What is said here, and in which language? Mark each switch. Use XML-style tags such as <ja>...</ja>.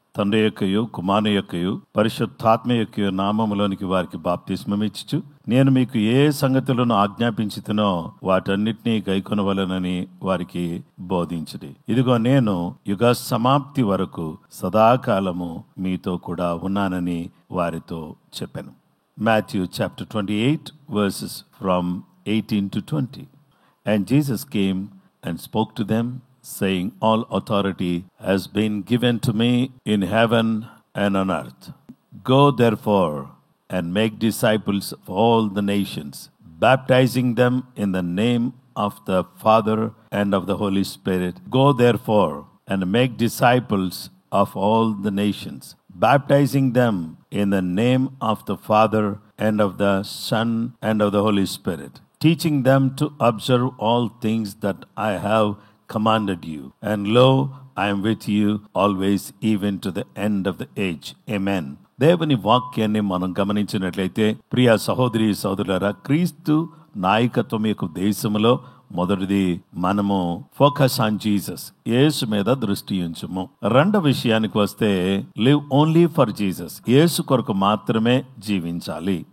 <te>తండ్రి యొక్కయు కుమారుని యొక్కయు పరిశుద్ధాత్మ యొక్కయు నామములోనికి వారికి బాప్తిస్మం ఇచ్చుచు నేను మీకు ఏ సంగతులను ఆజ్ఞాపించుతునో వాటన్నిటినీ గైకొనవలెనని వారికి బోధించుడి. ఇదిగో నేను యుగ సమాప్తి వరకు సదాకాలము మీతో కూడా ఉన్నానని వారితో చెప్పాను.</te> <en>Matthew chapter 28 verses from 18 to 20. And Jesus came and spoke to them, saying, all authority has been given to me in heaven and on earth. Go therefore and make disciples of all the nations, baptizing them in the name of the Father and of the Holy Spirit. Go therefore and make disciples of all the nations, baptizing them in the name of the Father and of the Son and of the Holy Spirit, teaching them to observe all things that I have commanded you. And lo, I am with you always, even to the end of the age. Amen.</en> <te>దేవుని వాక్యాన్ని మనం గమనించినట్లయితే ప్రియ సహోదరి సహోదరులారా, క్రీస్తు నాయకత్వం యొక్క దేశంలో మొదటిది మనము</te> <en>focus on Jesus,</en> <te>యేసు మీద దృష్టి ఉంచుము. రెండవ విషయానికి వస్తే</te> <en>live only for Jesus,</en> <te>యేసు కొరకు మాత్రమే జీవించాలి.</te>